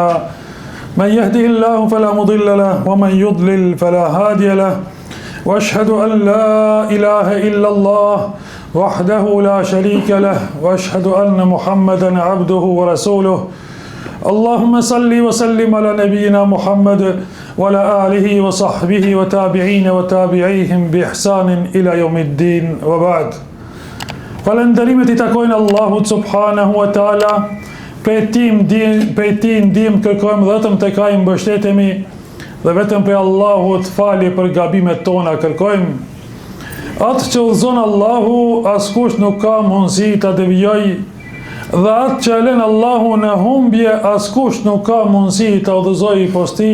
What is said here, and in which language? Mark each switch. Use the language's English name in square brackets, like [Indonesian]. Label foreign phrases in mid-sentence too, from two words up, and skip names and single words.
[Arabic] من يهده الله فلا مضل له ومن يضلل فلا هادي له وأشهد أن لا إله إلا الله وحده لا شريك له وأشهد أن محمدا عبده ورسوله اللهم صل وسلم على نبينا محمد وعلى آله وصحبه وتابعين وتابعيهم بإحسان إلى يوم الدين وبعد. [Albanian] Falënderimet I takojnë Allahut [Arabic] سبحانه وتعالى, [Albanian] prej tij ndihmë kërkojmë vetëm tek Ai mbështetemi dhe vetëm prej Allahut falje për gabimet tona kërkojmë. Atë që udhëzon Allahu, askush nuk ka mundësi ta devijojë, dhe atë që lën Allahu në humbje, askush nuk ka mundësi ta udhëzojë posti.